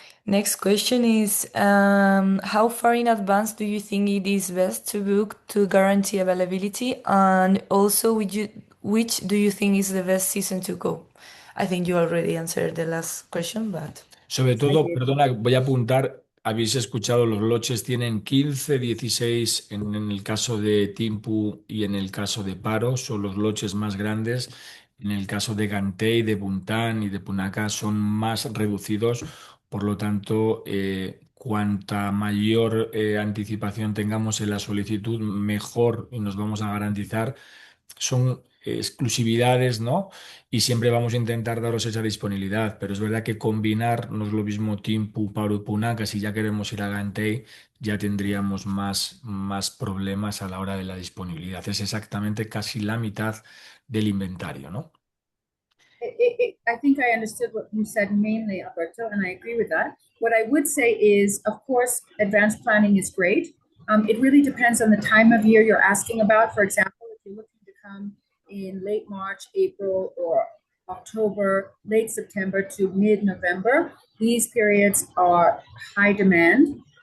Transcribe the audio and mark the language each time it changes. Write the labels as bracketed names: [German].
[English] Next question is, how far in advance do you think it is best to book to guarantee availability? And also, which do you think is the best season to go? I think you already answered the last question, but [Spanish] Sobre todo, perdona, voy a apuntar, habéis escuchado, los loches tienen 15, 16 en el caso de Timpu y en el caso de Paro, son los loches más grandes. En el caso de Gantei, de Buntán y de Punaka son más reducidos, por lo tanto, cuanta mayor anticipación tengamos en la solicitud, mejor y nos vamos a garantizar. Son exclusividades, ¿no? Y siempre vamos a intentar daros esa disponibilidad, pero es verdad que combinar no es lo mismo Timpu, Paro y Punaka. Si ya queremos ir a Gantei, ya tendríamos más problemas a la hora de la disponibilidad. Es exactamente casi la mitad del inventario, ¿no? [English] I think I understood what you said mainly, Alberto, and I agree with that. What I would say is, of course, advanced planning is great. It really depends on the time of year you're asking about. For example, if you're looking to come in late March, April, or October, late September to mid-November, these periods are high demand.